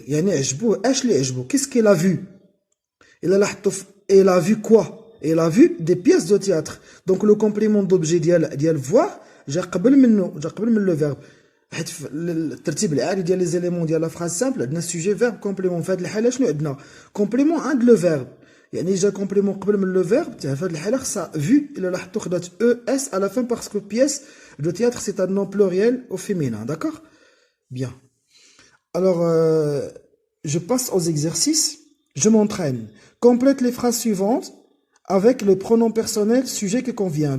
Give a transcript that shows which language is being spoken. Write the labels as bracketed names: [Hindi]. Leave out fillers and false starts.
[French] Qu'est-ce qu'elle a vu? Elle a vu quoi? Elle a vu des pièces de théâtre. Donc le complément d'objet ديال voir [Arabic] جا قبل من [French] le verbe. [Arabic] حيت الترتيب العادي ديال les éléments ديال la phrase simple عندنا sujet verbe complément. في هذه الحالة شنو عندنا؟ complément عند le verbe. يعني جا complément قبل من le verbe. في هذه الحالة خصها vu. إلا لاحظتوا خدات [French] ES à la fin parce que pièce de théâtre c'est un nom pluriel au féminin. D'accord? Bien. Alors je passe aux exercices. Je m'entraîne. Complète les phrases suivantes avec le pronom personnel sujet qui convient.